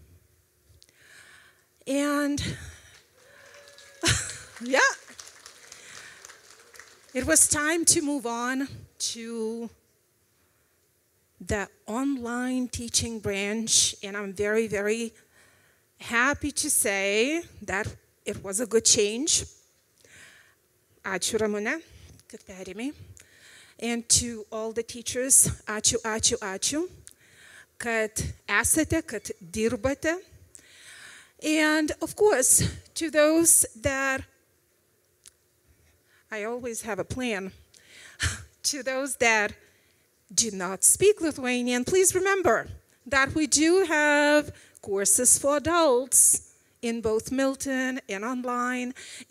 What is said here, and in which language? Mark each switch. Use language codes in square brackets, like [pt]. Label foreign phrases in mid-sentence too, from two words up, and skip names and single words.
[en] And yeah, it was time to move on to the online teaching branch. And I'm very, very happy to say that it was a good change. [lt] Ačiū Ramune, kad perėmei. [en] And to all the teachers, [lt] ačiū, ačiū, ačiū, kad esate, kad dirbate. [en] And of course, to those that, I always have a plan, to those that do not speak Lithuanian, please remember that we do have courses for adults in both Milton and online.